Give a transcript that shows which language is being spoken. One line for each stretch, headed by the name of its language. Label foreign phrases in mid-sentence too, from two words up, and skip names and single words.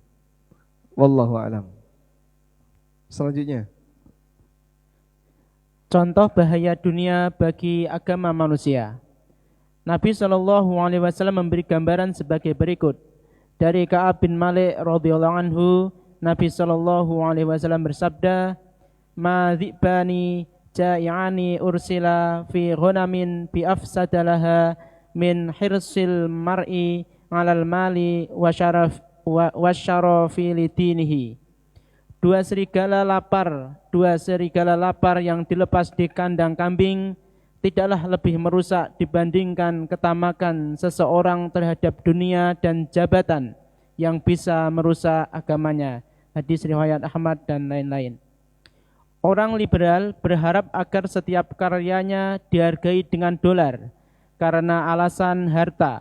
Arabic: والله أعلم. Selanjutnya,
Indonesian: Contoh bahaya dunia bagi agama manusia. Nabi SAW memberi gambaran sebagai berikut. Dari Ka'ab bin Malik
Arabic: رضي الله عنه,
Indonesian: Nabi SAW bersabda,
Arabic: "ما ذئبان جائعان أرسلا في غنم بأفسد لها من حرص المرء على المال والشرف لدينه."
Indonesian: Dua serigala lapar yang dilepas di kandang kambing tidaklah lebih merusak dibandingkan ketamakan seseorang terhadap dunia dan jabatan yang bisa merusak agamanya. Hadis riwayat Ahmad dan lain-lain. Orang liberal berharap agar setiap karyanya dihargai dengan dolar karena alasan harta.